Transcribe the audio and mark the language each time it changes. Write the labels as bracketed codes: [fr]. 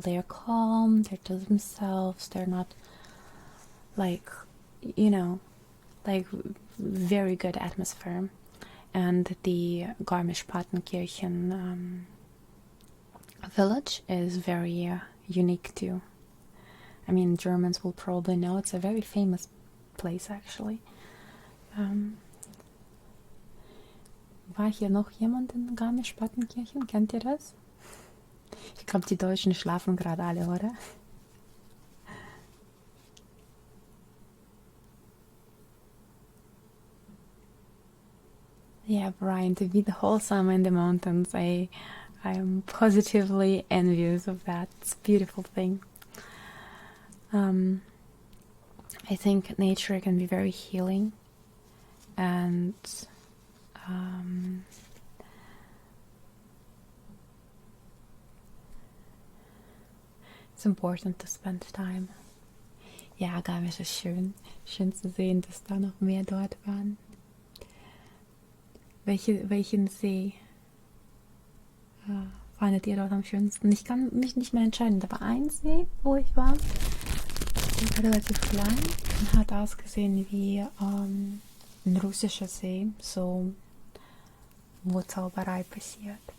[en] They're calm, they're to themselves, they're not like, like very good atmosphere. And the Garmisch-Partenkirchen village is very unique too. I mean, Germans will probably know, it's a very famous place actually. [de] War hier noch jemand in Garmisch-Partenkirchen? Kennt ihr das? Ich glaube, die Deutschen schlafen gerade alle, oder? [en] Yeah, Brian, to be the whole summer in the mountains, I'm positively envious of that. It's a beautiful thing. I think nature can be very healing, and it's important to spend time. [de] Ja, Garmisch ist schön. Schön zu sehen, dass da noch mehr dort waren. Welchen See fandet ihr dort am schönsten? Ich kann mich nicht mehr entscheiden. Da war ein See, wo ich war. Der war relativ klein und hat ausgesehen wie ein russischer See, so wo Zauberei passiert.